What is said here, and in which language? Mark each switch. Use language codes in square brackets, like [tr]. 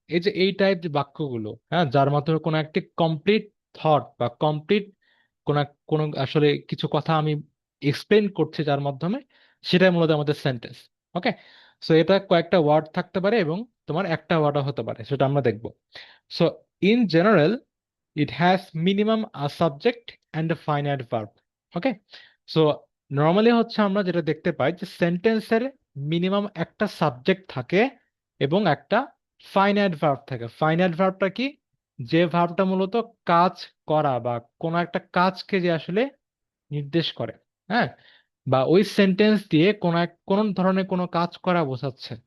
[bn] এই যে এই টাইপ যে বাক্যগুলো, হ্যাঁ, যার মাধ্যমে কোনো একটি কমপ্লিট থট বা কমপ্লিট কোনো কোনো আসলে কিছু কথা আমি এক্সপ্লেন করছি যার মাধ্যমে, সেটাই মূলত আমাদের সেন্টেন্স। ওকে, সো এটা কয়েকটা ওয়ার্ড থাকতে পারে এবং তোমার একটা ওয়ার্ডও হতে পারে, সেটা আমরা দেখবো। [en] So in general it has minimum a subject and a finite verb. [bn] Okay, so normally হচ্ছে আমরা যেটা দেখতে পাই যে সেন্টেন্সের মিনিমাম একটা সাবজেক্ট থাকে এবং একটা ফাইনাইট ভার্ব থাকে। ফাইনাইট ভার্বটা কি? যে ভার্বটা মূলত কাজ করা বা কোনো একটা কাজকে যে আসলে নির্দেশ করে, হ্যাঁ, বা ওই সেন্টেন্স দিয়ে কোন ধরনের কোনো কাজ করা বোঝাচ্ছে।